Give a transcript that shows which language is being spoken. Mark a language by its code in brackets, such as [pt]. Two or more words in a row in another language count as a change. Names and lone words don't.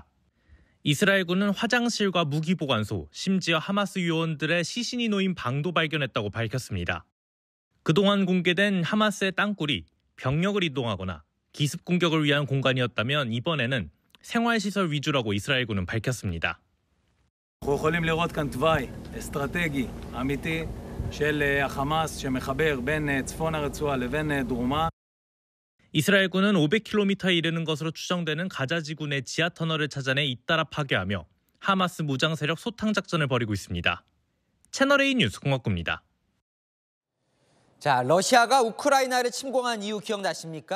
[ko] 이스라엘군은 화장실과 무기보관소, 심지어 하마스 요원들의 시신이 놓인 방도 발견했다고 밝혔습니다. 그동안 공개된 하마스의 땅굴이 병력을 이동하거나 기습 공격을 위한 공간이었다면 이번에는 생활시설 위주라고 이스라엘군은 밝혔습니다. [he] אנחנו יכולים לראות כאן תוואי אסטרטגי אמיתי של החמאס שמחבר בין צפון הרצועה לבין דרומה. [ko] 이스라엘군은 500km에 이르는 것으로 추정되는 가자지구 내 지하 터널을 찾아내 잇따라 파괴하며 하마스 무장 세력 소탕 작전을 벌이고 있습니다. 채널A 뉴스 공학구입니다. 자, 러시아가 우크라이나를 침공한 이유 기억나십니까?